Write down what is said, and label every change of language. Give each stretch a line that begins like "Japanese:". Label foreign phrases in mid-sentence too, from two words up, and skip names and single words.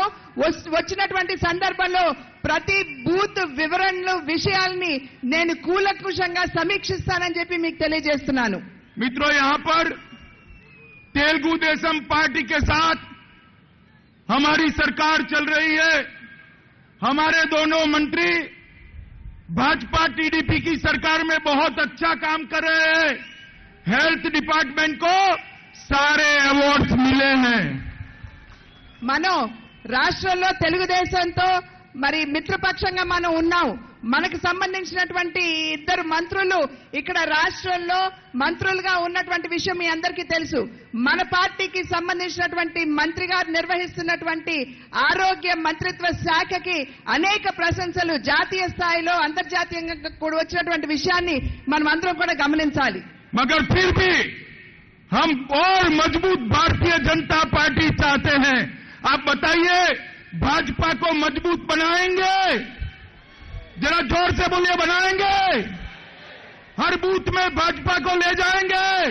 Telugu: వచ్చినటువంటి సందర్భంలో ప్రతి బూత్ వివరణలు విషయాల్ని నేను కూలంకషంగా సమీక్షిస్తానని చెప్పి మీకు తెలియజేస్తున్నాను।
Hindi: मित्रों, यहां पर तेलुगु देशम पार्टी के साथ हमारी सरकार चल रही है। हमारे दोनों मंत्री भाजपा टीडीपी की सरकार में बहुत अच्छा काम कर रहे हैं।
English: health department
Hindi: को सारे अवार्ड्स मिले हैं।
Telugu: మనం రాష్ట్రంలో తెలుగుదేశంతో మరి మిత్రపక్షంగా మనం ఉన్నాం। మనకు సంబంధించినటువంటి ఇద్దరు మంత్రులు ఇక్కడ రాష్ట్రంలో మంత్రులుగా ఉన్నటువంటి విషయం మీ అందరికీ తెలుసు। మన పార్టీకి సంబంధించినటువంటి మంత్రి గారు నిర్వహిస్తున్నటువంటి ఆరోగ్య మంత్రిత్వ శాఖకి అనేక ప్రశంసలు జాతీయ స్థాయిలో అంతర్జాతీయంగా కూడా వచ్చినటువంటి విషయాన్ని మనం అందరం కూడా గమనించాలి।
Hindi: मगर फिर भी हम और मजबूत भारतीय जनता पार्टी चाहते हैं। आप बताइए, भाजपा को मजबूत बनाएंगे? जरा जोर से बोलिए, बनाएंगे? हर बूथ में भाजपा को ले जाएंगे?